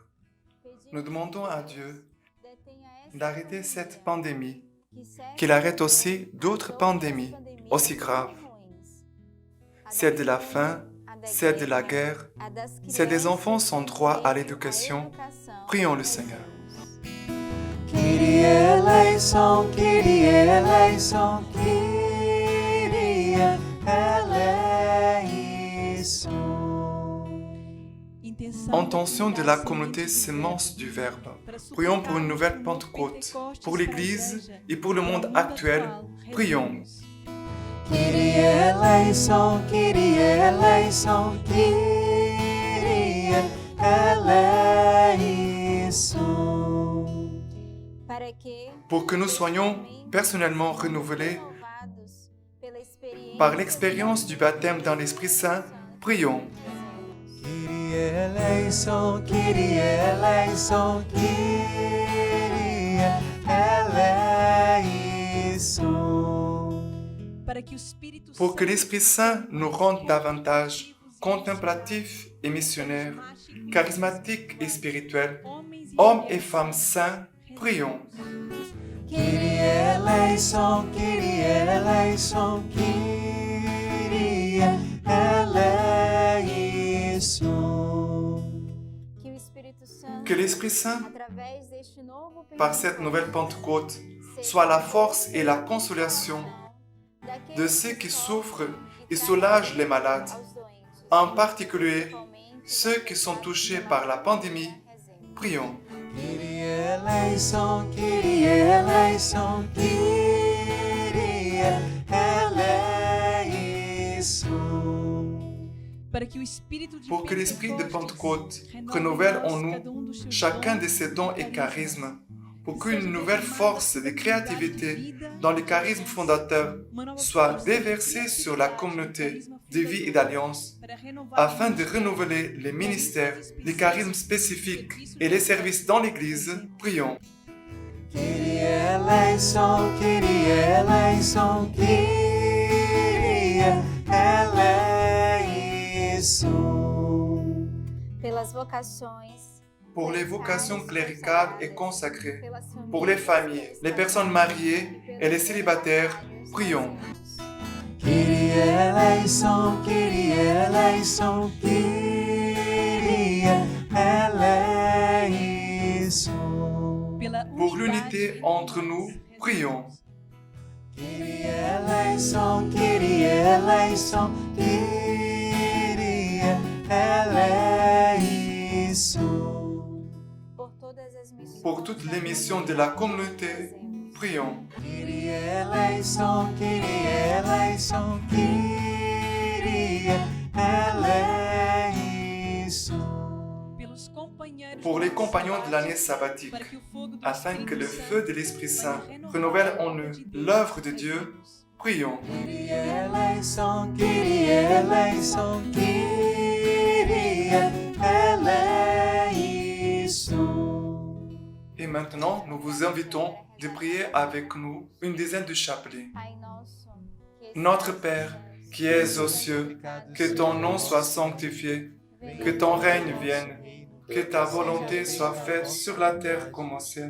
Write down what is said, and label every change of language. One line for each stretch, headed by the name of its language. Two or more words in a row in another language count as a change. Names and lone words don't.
French: Nous demandons à Dieu d'arrêter cette pandémie, qu'il arrête aussi d'autres pandémies aussi graves. Celle de la faim, celle de la guerre, celle des enfants sans droit à l'éducation. Prions le Seigneur.
Greek: Kyrie eleison, Kyrie eleison, Kyrie eleison.
French: Intention de la communauté Sémence du Verbe. Prions pour une nouvelle Pentecôte, pour l'Église et pour le monde actuel. Prions.
Greek: Kyrie eleison, Kyrie eleison, Kyrie eleison.
French: Pour que nous soyons personnellement renouvelés Par l'expérience du baptême dans l'Esprit Saint, prions.
Greek: Kyrie eleison, Kyrie eleison, Kyrie eleison.
French: Pour que l'Esprit Saint nous rende davantage contemplatifs et missionnaires, charismatiques et spirituels, hommes et femmes saints, prions.
Greek: Kyrie eleison, Kyrie eleison, Kyrie eleison.
French: Que l'Esprit Saint,
Portuguese: através deste novo
French: par cette nouvelle Pentecôte, soit la force et la consolation de ceux qui souffrent et soulage les malades, en particulier ceux qui sont touchés par la pandémie. Prions.
Greek: Kyrie eleison, Kyrie eleison, Kyrie eleison.
French: Pour que l'Esprit de Pentecôte renouvelle en nous chacun de ses dons et charismes, pour qu'une nouvelle force de créativité dans le charisme fondateur soit déversée sur la communauté de vie et d'alliance, afin de renouveler les ministères, les charismes spécifiques et les services dans l'Église, prions.
Greek: Kyrie eleison, Kyrie eleison, Kyrie eleison.
Portuguese: pelas vocações,
French: Pour les vocations cléricales et consacrées, pour les familles, les personnes mariées et les célibataires, prions.
Greek: Kyrie eleison, Kyrie eleison, Kyrie eleison.
French: Pour l'unité entre nous, prions.
Greek: Kyrie eleison, Kyrie eleison, Kyrie eleison.
French: Pour toutes les missions de la communauté, prions.
Greek: Kyrie eleison, Kyrie eleison, Kyrie eleison.
French: Pour les compagnons de l'année sabbatique, afin que le feu de l'Esprit Saint renouvelle en eux l'œuvre de Dieu, prions.
Greek: Kyrie eleison, Kyrie eleison, Kyrie eleison.
French: Et maintenant, nous vous invitons de prier avec nous une dizaine de chapelets. Notre Père, qui es aux cieux, que ton nom soit sanctifié, que ton règne vienne, que ta volonté soit faite sur la terre comme au ciel.